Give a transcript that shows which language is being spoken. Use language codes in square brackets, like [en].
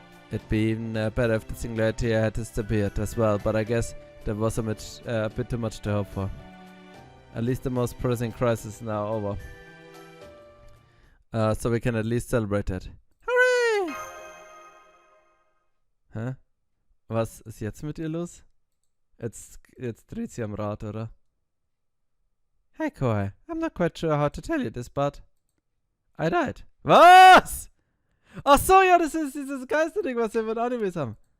[en] It'd be even better if the singularity had disappeared as well, but I guess there was a bit too much to hope for. At least the most pressing crisis is now over. So we can at least celebrate it. Hooray! Hä? [de] Was ist jetzt mit ihr los? Jetzt dreht sie am Rad, oder? [en] Hey, Koi. I'm not quite sure how to tell you this, but I died. [de] Was? Ach so, ja, das ist dieses Geisterding, was wir mit Animes haben.